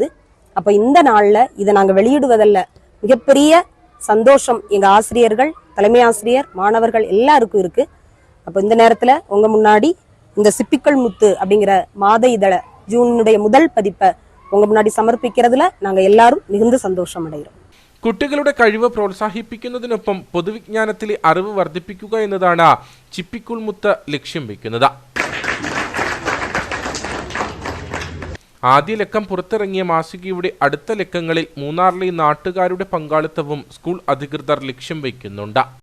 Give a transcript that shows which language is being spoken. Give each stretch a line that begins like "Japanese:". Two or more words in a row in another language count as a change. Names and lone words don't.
Tamil: அப்ப இந்த நாள்ல இதை நாங்க வெளியிடுவதில் மிகப்பெரிய சந்தோஷம் எங்க ஆசிரியர்கள், தலைமை ஆசிரியர், மாணவர்கள் எல்லாருக்கும் இருக்கு. அப்ப இந்த நேரத்துல உங்க முன்னாடி இந்த சிப்பிக்குள் முத்து அப்படிங்கிற மாத இதழ ஜூனுடைய முதல் பதிப்பை உங்க முன்னாடி சமர்ப்பிக்கிறதுல நாங்க எல்லாரும் மிகுந்த சந்தோஷம் அடைகிறோம்.
Malayalam: കുട്ടികളുടെ കഴിവ് പ്രോത്സാഹിപ്പിക്കുന്നതിനൊപ്പം പൊതുവിജ്ഞാനത്തിലെ അറിവ് വർദ്ധിപ്പിക്കുക എന്നതാണ് ചിപ്പിക്കുൾ മുത്ത് ലക്ഷ്യം വെക്കുന്നത്. ആദ്യ ലക്കം പുറത്തിറങ്ങിയ മാസികയുടെ അടുത്ത ലക്കങ്ങളിൽ മൂന്നാറിലെ നാട്ടുകാരുടെ പങ്കാളിത്തവും സ്കൂൾ അധികൃതർ ലക്ഷ്യം വയ്ക്കുന്നുണ്ട്.